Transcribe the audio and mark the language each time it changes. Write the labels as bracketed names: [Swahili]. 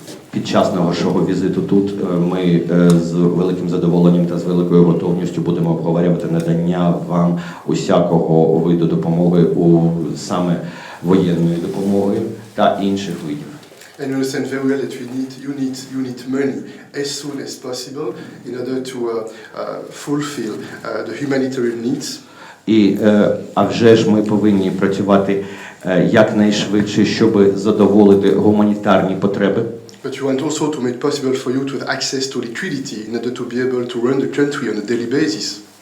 [Ukrainian] Під час нашого візиту тут ми з великим задоволенням та з великою готовністю будемо обговорювати надання вам усякого виду допомоги, саме воєнної допомоги та інших видів. [English] And you understand very well that you need money as soon as possible in order to fulfill the humanitarian needs. [Ukrainian] А вже ж ми повинні працювати якнайшвидше, щоб задоволити гуманітарні потреби. [English] But you want also to make possible for you to have access to liquidity in order to be able to run the country on a daily basis.